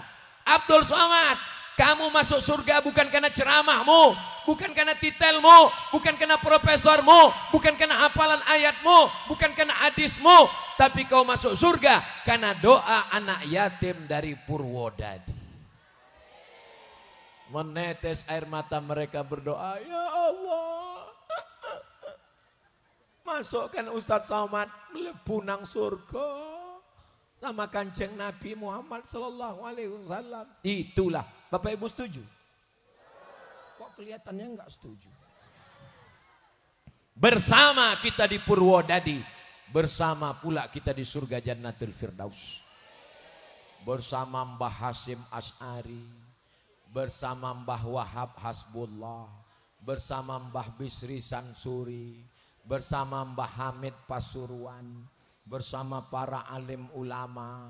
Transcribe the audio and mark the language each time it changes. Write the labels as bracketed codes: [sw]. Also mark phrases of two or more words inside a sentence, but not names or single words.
[id] Abdul Somad, kamu masuk surga bukan karena ceramahmu, bukan karena titelmu, bukan karena profesormu, bukan karena hafalan ayatmu, bukan karena hadismu, tapi kau masuk surga karena doa anak yatim dari Purwodadi. Menetes air mata mereka berdoa, ya Allah, masukkan Ustadz Somad [jv] mlebu nang surga [id] sama Kanjeng Nabi Muhammad [ar] صلى الله عليه وسلم. [id] Itulah. Bapak Ibu setuju? Kok kelihatannya enggak setuju? Bersama kita di Purwodadi, bersama pula kita di surga Jannatul Firdaus. Bersama Mbah Hasyim Asy'ari, bersama Mbah Wahab Hasbullah, bersama Mbah Bisri Sansuri, bersama Mbah Hamid Pasuruan, bersama para alim ulama.